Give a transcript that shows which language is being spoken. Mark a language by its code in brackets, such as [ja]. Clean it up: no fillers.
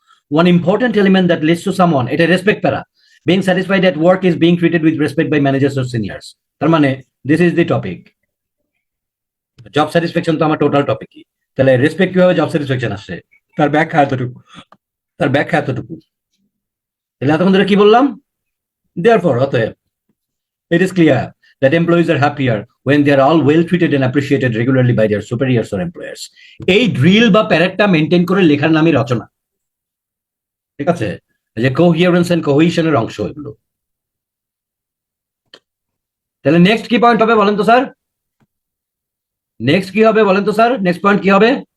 [en] one important element that leads to someone, [bn] এটা respect প্যারা, [en] Being satisfied that work is being treated with respect by managers or seniors. [bn] তার মানে [en] This is the topic. [bn] Job satisfaction তো আমার total টপিকই। তাহলে respect কিভাবে job satisfaction আসছে, তার ব্যাখ্যা এতটুকু, তার ব্যাখ্যা এতটুকু। তাহলে এতক্ষণ ধরে কি বললাম? [en] Therefore, অতএব, it is clear that employees are happier when they are all well treated and appreciated regularly by their superiors or employers. [bn] এই ড্রিল বা প্যারেটটা মেনটেন করে লেখার নামই রচনা, ঠিক আছে? যে কোহিয়ারেন্স এন্ড কোহেশনের অংশ এগুলো। তাহলে নেক্সট কি পয়েন্ট হবে বলেন তো স্যার? নেক্সট কি হবে বলেন তো স্যার? নেক্সট পয়েন্ট কি হবে?